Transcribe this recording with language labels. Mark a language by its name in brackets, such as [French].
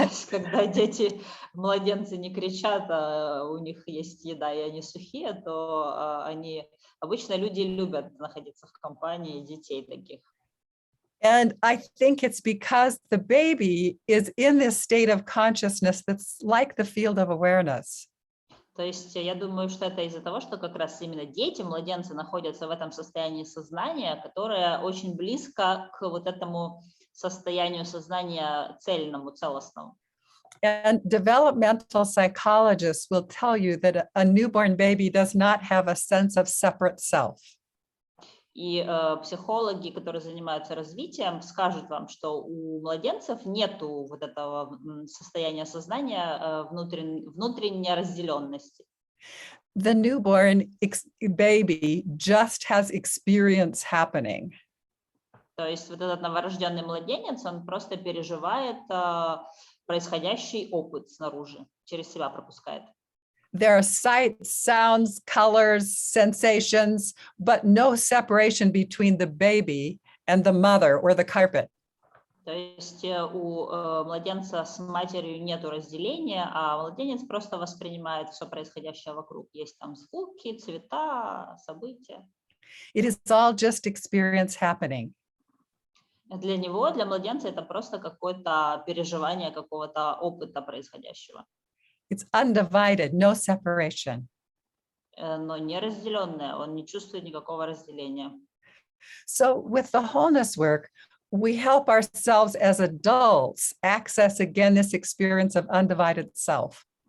[Russian] Когда дети, младенцы не кричат, а у них есть еда, и они сухие, то обычно люди любят находиться в компании детей таких. [English] And I think it's because the baby is in this state of consciousness that's like the field of awareness. [Russian] То есть я думаю, что это из-за того, что как раз именно дети, младенцы находятся в этом состоянии сознания, которое очень близко к вот этому состоянию сознания цельному, целостному. [English] And developmental psychologists will tell you that a newborn baby does not have a sense of separate self. [Russian] И психологи, которые занимаются развитием, скажут вам, что у младенцев нету вот этого состояния сознания внутренней разделенности. [English] The newborn baby just has experience happening. [Russian] То есть вот этот новорожденный младенец, он просто переживает происходящий опыт снаружи, через себя пропускает. [English] There are sights, sounds, colors, sensations, but no separation between the baby and the mother or the carpet. [Russian] То есть у младенца с матерью нету разделения, а младенец просто воспринимает все происходящее вокруг. Есть там звуки, цвета, события. [English] It is all just experience happening. [Russian] Для него, для младенца, это просто какое-то переживание какого-то опыта происходящего. [English] It's undivided, no separation. [Russian] Но не разделенное, он не чувствует никакого разделения. [English] So with the wholeness work, we help ourselves as adults access again this experience of undivided self.